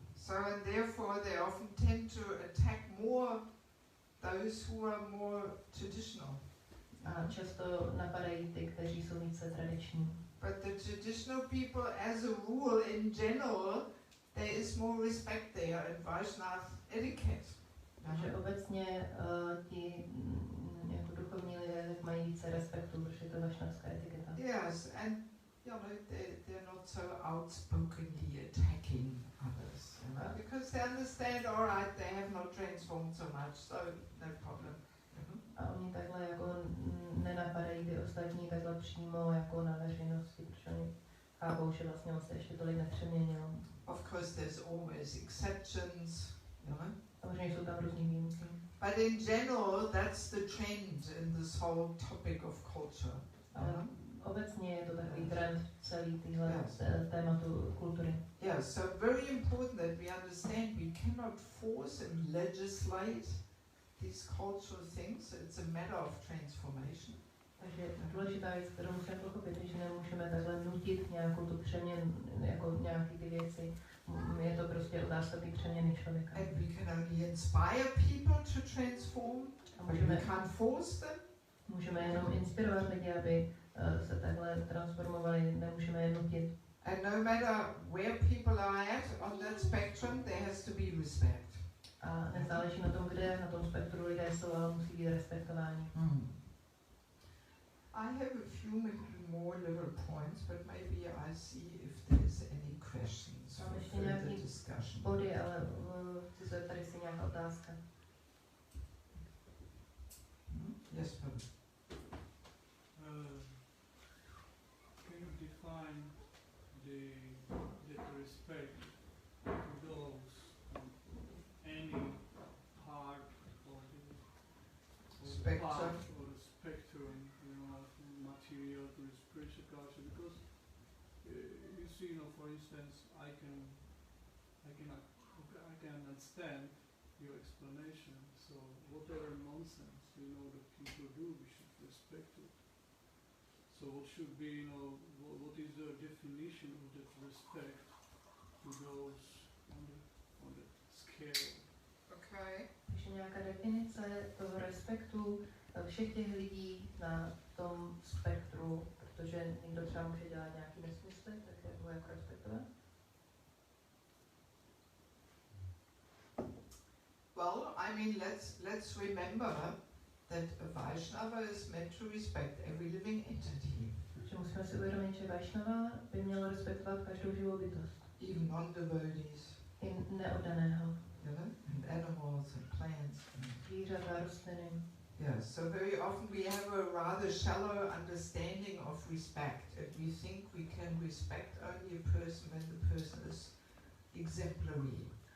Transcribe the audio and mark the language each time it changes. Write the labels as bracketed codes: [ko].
[en] So and therefore they often tend to attack more those who are more traditional. [cs] A často napadají ty, kteří jsou více tradiční. [en] But the traditional people, as a rule, in general, there is more respect there and Vaishnava etiquette. [cs] Takže obecně ti jako duchovní lidé mají více respektu, protože to je vašnavská etiketa. [en] Yes, and you know they're not so outspokenly attacking others, you know, because they understand, all right, they have not transformed so much, so no problem. [cs] A oni takhle jako nenapadají ty ostatní takhle přímo jako na veřejnosti, protože oni chápou, že vlastně on se ještě tolik nepřeměnil. [en] Of course, there's always exceptions, you know. [cs] Samozřejmě jsou tam různý výjimky. [en] But in general, that's the trend in this whole topic of culture. [cs] Obecně je to takový trend celý tyhle [en] Yes. [cs] tématu kultury. [en] Yeah, so very important that we understand we cannot force and legislate these cultural things. It's a matter of transformation. [cs] Takže důležitá věc, kterou musíme pochopit, je, že nemůžeme takhle nutit nějakou tu přeměnu, jako nějaký ty věci. Je to prostě otázka té přeměny člověka. [en] And we can only inspire people to transform, [cs] A [en] but we can't force them. [cs] můžeme jenom inspirovat lidi, aby se takhle transformovali, nemůžeme je nutit. [en] And no matter where people are at on that spectrum, there has to be respect. [cs] A nezáleží na tom, kde na tom spektru lidé jsou, ale musí být respektováni. [en] I have a few more little points, but maybe I see if there's any questions [cs] Mám [en] for [cs] ještě [en] further [cs] nějaký [en] discussion. [cs] body, ale chci se tady si nějaká otázka. [en] Yes, Pavel. Can you define the respect to those any part of the Spectrum. part or the spectrum, you know, from material to the spiritual culture? Because you see, you know, for instance, I can understand your explanation. So whatever nonsense you know that people do, we should respect it. So what should be, you know, what is the definition of that respect to those on the scale? Okay. [cs] Ještě nějaká definice toho respektu všech těch lidí na tom spektru, protože někdo třeba může dělat nějaký nesmysly, tak jak ho jako respektovat? [en] Well, I mean, let's remember that a Vaishnava is meant to respect every living entity, [cs] Že musíme si uvědomit, že Vaishnava by mělo respektovat každou živou bytost. [en] even non-devotees, [cs] I neoddaného. [en] you know, and animals and plants. [cs] Zvířata, rostliny. [en] Yeah, so very often we have a rather shallow understanding of respect, and we think we can respect only a person when the person is exemplary.